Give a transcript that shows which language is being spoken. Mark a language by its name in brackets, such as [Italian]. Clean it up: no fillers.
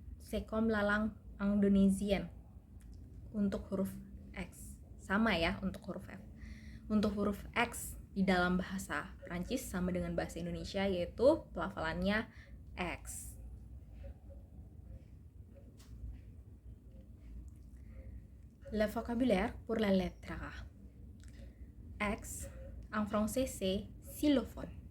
[French] c'est comme la langue indonésienne. [Indonesian] Untuk huruf X sama ya untuk huruf F. Untuk huruf X di dalam bahasa Prancis sama dengan bahasa Indonesia, yaitu pelafalannya X. [French] Le vocabulaire pour la lettre X en français c'est xylophone.